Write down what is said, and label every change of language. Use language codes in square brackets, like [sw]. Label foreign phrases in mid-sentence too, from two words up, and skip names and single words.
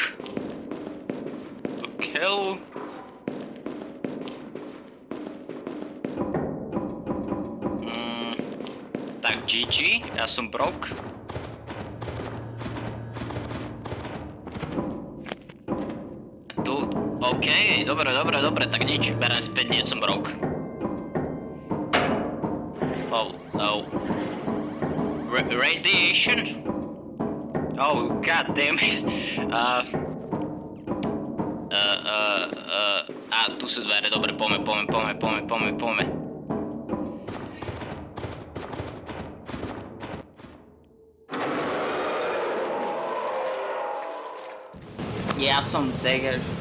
[sk] To keľu. Tak GG, ja som broke. OK, dobre, tak nič, berem späť, nie som broke. [en] Oh, no. Radiation? Oh, god damn it. [sk] Tu sú dvere, dobre, poďme. Ja som degež.